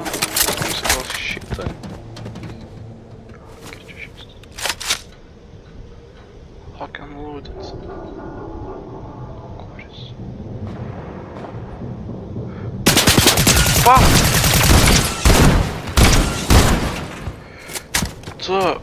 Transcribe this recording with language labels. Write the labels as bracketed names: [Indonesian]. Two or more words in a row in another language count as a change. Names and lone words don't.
[Lithuanian] Jums gal šitą. Kaip čia šis? [English] Lock and loaded. [Lithuanian] Kuris? Fuck! Tu...